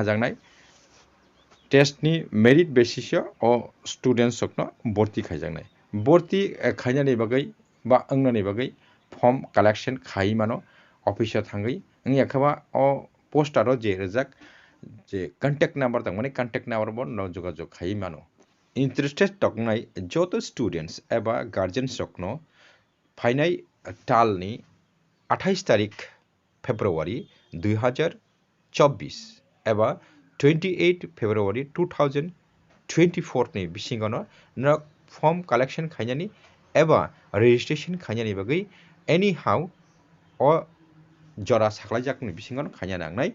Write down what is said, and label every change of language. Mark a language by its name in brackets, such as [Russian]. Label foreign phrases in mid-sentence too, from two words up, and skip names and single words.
[Kok Borok] हाजांनाय टेस्टनि [English] merit basis [Kok Borok] अ स्टूडेंट्स रकनो भर्ती खायजांनाय भर्ती खायनानि बागै बा अंगनानि बागै [English] form collection [Kok Borok] खाय मानो ऑफिसर थांगै अंनि अखबा अ पोस्टारो जे रजाक जे [English] contact number [Kok Borok] तक माने [English] contact number [Kok Borok] बो न जोगाजोग खाय मानो इंटरेस्टेड तकनाय जत स्टूडेंट्स एबा गार्जियंस रकनो फाइनाय टालनि 28 तारिख फेब्रुआरी 2024 एबा 28 फेब्रुआरी 2024 नि बिसिंगनो न [English] form collection [Kok Borok] खायनानि एबा रजिस्ट्रेशन खायनानि बागै [English] any how [Kok Borok] अ जरा साख्लायजाकनि बिसिंगनो खायना नांनाय